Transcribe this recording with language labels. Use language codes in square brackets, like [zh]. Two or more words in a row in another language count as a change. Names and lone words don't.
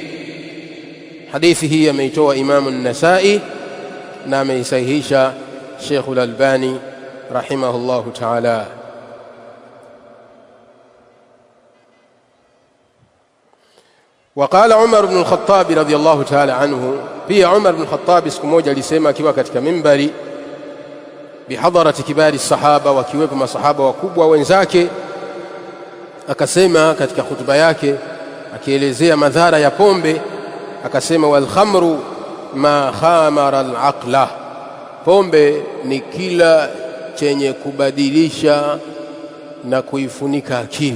[sw] Hadithi hii ameitoa Imamu an-Nasa'i na ameisahihisha Sheikh al-Albani [ar] رحمه الله تعالى. وقال عمر بن الخطاب رضي الله تعالى عنه، [sw] pia Umar ibn Khattab siku moja alisema akiwa katika mimbari [ar] بحضرة كبار صحابة, [sw] wakiwepo masahaba wakubwa wenzake, akasema katika hutuba yake akielezea madhara ya pombe, akasema, [ar] والخمر ما خامر العقل, [sw] pombe ni kila chenye kubadilisha na kuifunika akili.